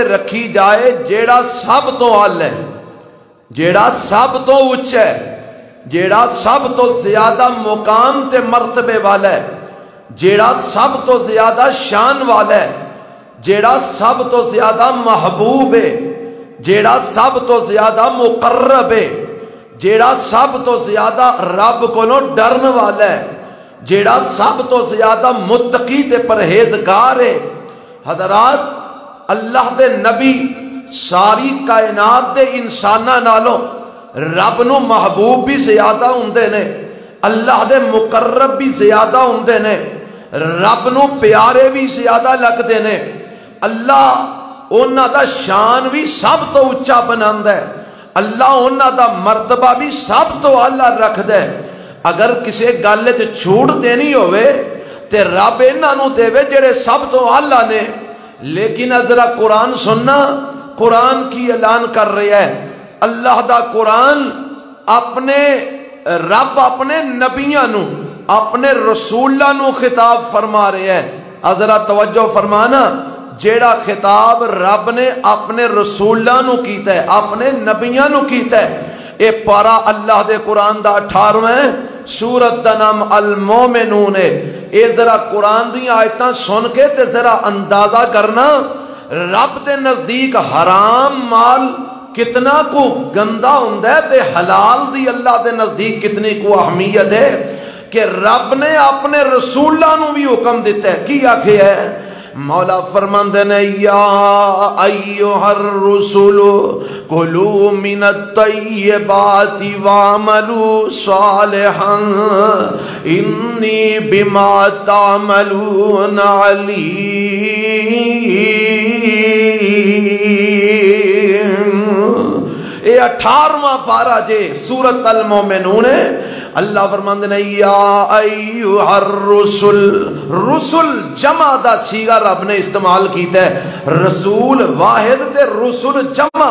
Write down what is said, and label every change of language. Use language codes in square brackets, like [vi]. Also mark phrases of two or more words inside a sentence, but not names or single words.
[pa] رکھی جائے جیڑا سب تو اعلی ہے، جیڑا سب تو اونچا ہے، جیڑا سب تو زیادہ مقام تے مرتبے والا ہے، جیڑا سب تو زیادہ شان والا ہے، جیڑا سب تو زیادہ محبوب ہے، جیڑا سب تو زیادہ مقرب ہے، جیڑا سب تو زیادہ رب کو ڈرن والا ہے، جیڑا سب تو زیادہ متقی تے پرہیزگار ہے. حضرات اللہ دے نبی ساری کائنات دے انساناں نالوں رب نو محبوب بھی زیادہ ہوندے نے، اللہ دے مقرب بھی زیادہ ہوندے نے، رب نو پیارے بھی زیادہ لگدے نے. اللہ انہاں دا شان بھی سب تو اونچا بناندا ہے، اللہ انہاں دا مرتبہ بھی سب تو اعلیٰ رکھدا ہے. اگر کسی گل وچ چھوٹ دینی ہوئے تے رب انہاں نو دے جڑے سب تو اعلیٰ نے. لیکن ذرا قرآن سننا، قرآن کی اعلان کر رہا ہے اللہ دا قرآن اپنے رب اپنے نبیاں نو اپنے رسولاں نو خطاب فرما رہے ہے. ذرا توجہ فرمانا، جیڑا خطاب رب نے اپنے رسولاں نو کیتا ہے، اپنے نبیاں نو کیتا ہے، اے پارا اللہ دے قرآن دا 18ویں سورت دا نام المومنون ہے. اے ذرا قرآن دی آیتاں سن کے تے ذرا اندازہ کرنا رب دے نزدیک حرام مال کتنا کو گندا ہوندا ہے تے حلال دی اللہ دے نزدیک کتنی کو اہمیت ہے کہ رب نے اپنے رسولاں نو بھی حکم دیتا ہے. کی آکھے ہے مولا فرماندے نے [ar] یا ایھا الرسول کلوا من الطیبات واعملوا صالحا انی بما تعملون علیم. [pa] یہ 18واں پارہ جے سورت المومنون ہے. اللہ فرماندے نے [ar] یا ایھا الرسل، [pa] رسل جمع دا صیغہ رب نے استعمال کیتا ہے، رسول واحد تے رسل جمع.